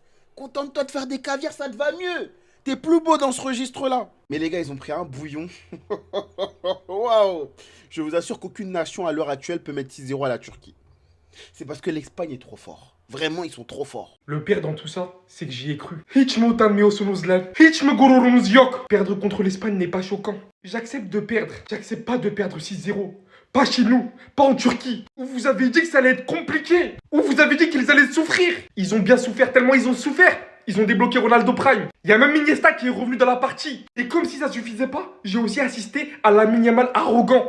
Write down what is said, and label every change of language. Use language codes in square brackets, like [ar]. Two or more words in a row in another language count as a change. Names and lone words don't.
[fr] Contente-toi de faire des caviars, ça te va mieux. T'es plus beau dans ce registre-là. Mais les gars, ils ont pris un bouillon. Waouh! Je vous assure qu'aucune nation à l'heure actuelle peut mettre 6-0 à la Turquie. C'est parce que l'Espagne est trop fort. Vraiment, ils sont trop forts. Le pire dans tout ça, c'est que j'y ai cru. [tr] Hiç mi utanmıyorsunuz lan? Hiç mi gururunuz yok? [fr] Perdre contre l'Espagne n'est pas choquant. J'accepte de perdre. J'accepte pas de perdre 6-0. Pas chez nous, pas en Turquie, où vous avez dit que ça allait être compliqué, où vous avez dit qu'ils allaient souffrir. Ils ont bien souffert, tellement ils ont souffert. Ils ont débloqué Ronaldo Prime. Il y a même Iniesta qui est revenu dans la partie. Et comme si ça suffisait pas, j'ai aussi assisté à Lamine Yamal arrogant.